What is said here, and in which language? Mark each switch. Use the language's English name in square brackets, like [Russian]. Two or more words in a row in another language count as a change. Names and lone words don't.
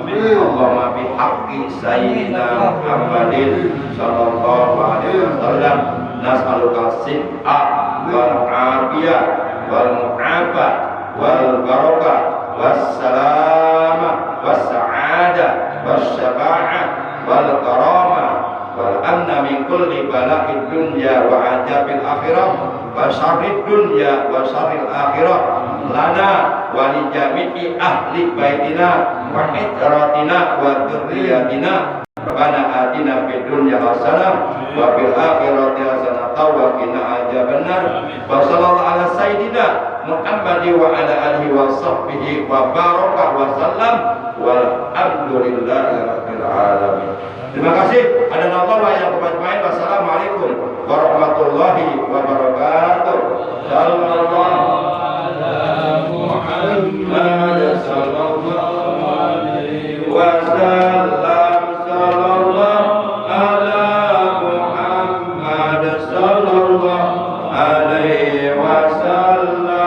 [Arabic] اللهم بحق سيدنا محمد صلى الله عليه وسلم نسألك الصحة والعافية والمعافاة والبركة والسلامة والسعادة والشفاعة والكرامة والأمن من كل بلاء الدنيا وعذاب الآخرة وشر الدنيا وشر الآخرة لنا ولجميع أهل بيتنا وعترتنا وذرياتنا. ربنا آتنا في الدنيا حسنة وفي الآخرة حسنة وقنا عذاب النار. وصلى الله على سيدنا محمد وعلى آله وصحبه وبارك وسلم والحمد لله رب العالمين. [Indonesian] Terima kasih. Ada nama yang bermain. [Arabic] والسلام عليكم ورحمة الله وبركاته. صلى الله محمد صلى الله عليه وسلم. صلى الله على محمد صلى الله عليه وسلم.